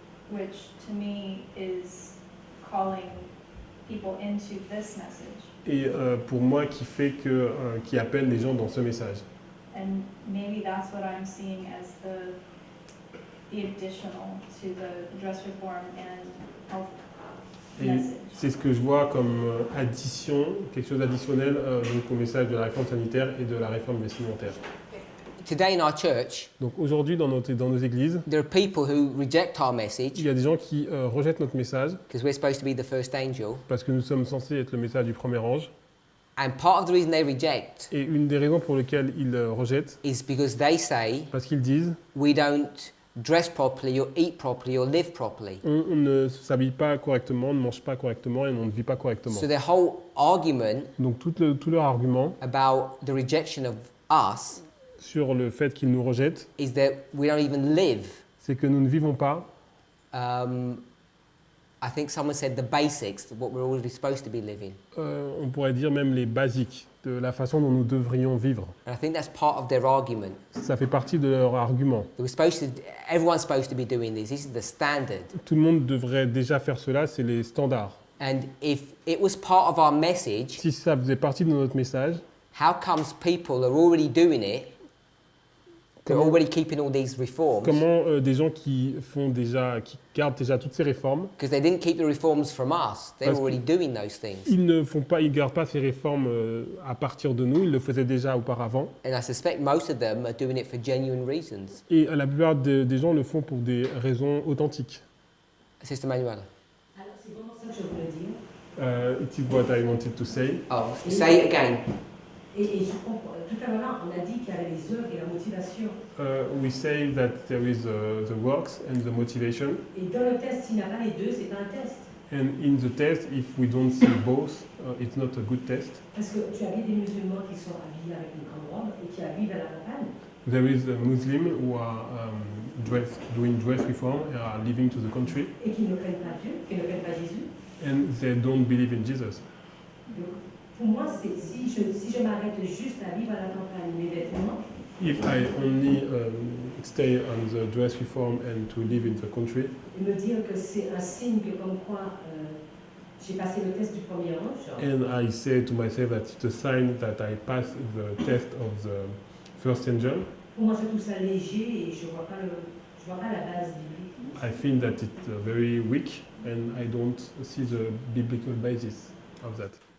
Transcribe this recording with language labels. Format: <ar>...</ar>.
<en>Which to me is calling people into this message.</en> <fr>Et pour moi qui appelle les gens dans ce message.</fr> <en>And maybe that's what I'm seeing as the additional to the dress reform and health</en> <fr>Et</fr> <en>message.</en> <fr>c'est ce que je vois comme addition, quelque chose d'additionnel donc au message de la réforme sanitaire et de la réforme vestimentaire.</fr> <en>Today in our church,</en> <fr>Donc aujourd'hui dans nos églises,</fr> <en>there are people who reject our</en> <fr>il</fr> <en>message</en> <fr>y a des gens qui rejettent notre message</fr> <en>because we're supposed to be the first angel.</en> <fr>parce que nous sommes censés être le message du premier ange.</fr> <en>And part of the reason they reject</en> <fr>Et une des raisons pour lesquelles ils rejettent,</fr> <en>is because they say</en> <fr>parce qu'ils disent</fr> <en>we don't dress properly or eat properly or live properly.</en> <fr>on ne s'habille pas correctement, ne mange pas correctement et on ne vit pas correctement.</fr> <en>So their whole argument</en> <fr>Donc tout leur argument</fr> <en>about the rejection of us</en> <fr>sur le fait qu'ils nous rejettent,</fr> <en>is that we don't even live.</en> <fr>c'est que nous ne vivons pas,</fr> <en>I think someone said the basics, what we're already supposed to be living.</en> <fr>on pourrait dire même les basiques de la façon dont nous devrions vivre.</fr> <en>And I think that's part of their argument.</en> <fr>Ça fait partie de leur argument.</fr> <en>That we're supposed to, everyone's supposed to be doing this. This is the standard.</en> <fr>Tout le monde devrait déjà faire cela, c'est les standards.</fr> <en>And if it was part of our message,</en> <fr>Si ça faisait partie de notre message,</fr> <en>how comes people are already doing it? They're already keeping all these reforms</en> <fr>comment des gens qui gardent déjà toutes ces réformes,</fr> <en>because they didn't keep the reforms from us. They were</en> <fr>Parce que-</fr> <en>already doing those things.</en> <fr>ils gardent pas ces réformes à partir de nous, ils le faisaient déjà auparavant.</fr> <en>And I suspect most of them are doing it for genuine reasons.</en> <fr>Et la plupart des gens le font pour des raisons authentiques.</fr> <en>Sister Manuela.</en> <fr>Alors, c'est vraiment ça que je voulais dire.</fr> <en>It is what I wanted to say. Oh, say it again.</en> <fr>Et je comprends. Tout à l'heure, on a dit qu'il y avait les œuvres et la motivation.</fr> <en>We say that there is the works and the motivation.</en> <fr>Et dans le test, s'il n'y a pas les deux, c'est pas un test.</fr> <en>And in the test, if we don't see both, it's not a good test.</en> <fr>Parce que tu avais des musulmans qui sont habillés avec une grande robe et qui vivent à la campagne.</fr> <en>There is a Muslim who are doing dress reform and are living to the country,</en> <fr>Et qui ne craignent pas Dieu, qui ne craignent pas Jésus.</fr> <en>and they don't believe in Jesus.</en> <fr>Donc, pour moi, c'est si je m'arrête juste à vivre à la campagne mes vêtements,</fr> <en>If I only stay on the dress reform and to live in the country,</en> <fr>et me dire que c'est un signe que comme quoi j'ai passé le test du premier ange,</fr> <en>and I say to myself that it's a sign that I passed the test of the first angel,</en> <fr>pour moi je trouve ça léger et je vois pas la base biblique.</fr> <en>I think that it's very weak and I don't see the biblical basis of that.</en>